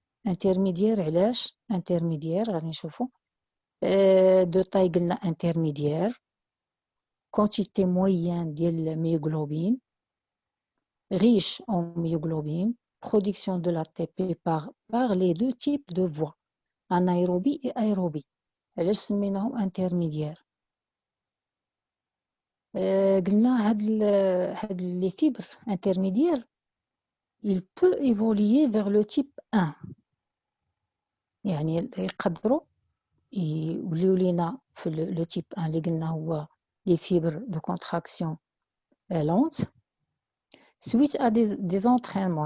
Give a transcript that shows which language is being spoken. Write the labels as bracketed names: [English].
[Arabic] علاش [French] intermédiaire [Arabic] غادي نشوفوا [French] de taille [Arabic] قلنا [French] intermédiaire, quantité moyenne [Arabic] ديال [French] myoglobine, riche en myoglobine, production de l'ATP par les deux types de voies, anaérobie et aérobie. [Arabic] علاش سميناهم intermédiaire. قلنا هاد [French] les fibres intermédiaires il peut évoluer vers le type 1. [Arabic] يعني يقدروا يوليو لينا في [French] le type 1 [Arabic] اللي قلنا هو [French] les fibres de contraction lente suite à des entraînements.